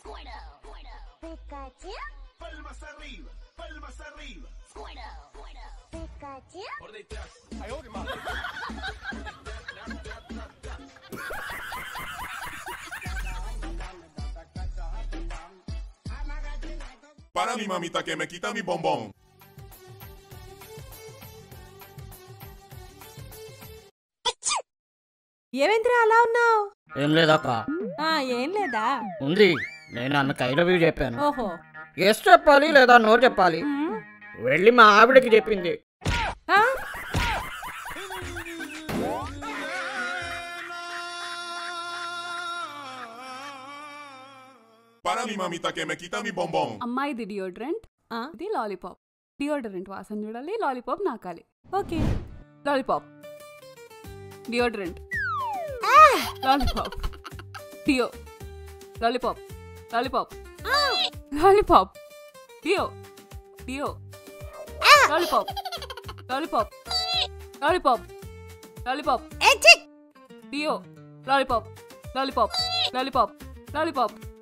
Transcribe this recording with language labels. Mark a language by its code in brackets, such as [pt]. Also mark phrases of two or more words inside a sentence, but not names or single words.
[es] Palmas arriba, palmas arriba. Por detrás. Para mi mamita que me quita mi bombón. [te] ఏవేంద్రా అలా ఉన్నావు? ఏం లేదక్క. ఏం లేదా? ఉంది. నేను అన్నకి [en] I love you [te] చెప్పాను. ఓహో. ఎస్ చెప్పాలి లేదా నో చెప్పాలి. వెళ్ళి మా ఆవిడకి చెప్పింది. [es] Para mi mamita que me quita mi bombón. [te] అమ్మా ఇది డియోడ్రెంట్, ఇది లాలీపాప్. డియోడ్రెంట్ వాసన చూడాలి, లాలీపాప్ నాకాలి. ఓకే. లాలీపాప్, డియోడ్రెంట్, లాలీపాప్, డియో, లాలీపాప్, లాలీపాప్, లాలీపాప్, డియో, డియో, లాలీపాప్, లాలీపాప్, లాలీపాప్, లాలీపాప్, డియో, లాలీపాప్, లాలీపాప్, లాలీపాప్, లాలీపాప్.